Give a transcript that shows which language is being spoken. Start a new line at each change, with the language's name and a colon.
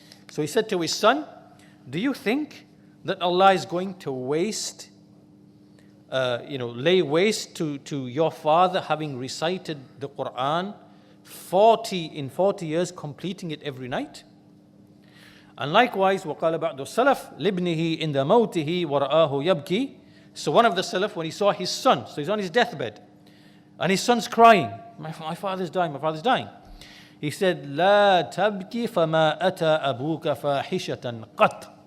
English: So he said to his son, do you think that Allah is going to lay waste to your father having recited the Quran 40 years, completing it every night? And likewise,
Arabic: وقال بعض السلف لابنه عند موته ورآه يبكي.
English: So one of the Salaf, when he saw his son, so he's on his deathbed, and his son's crying, my father's dying. He said,
Arabic: لا تبكي فما أتى أبوك فاحشة قط.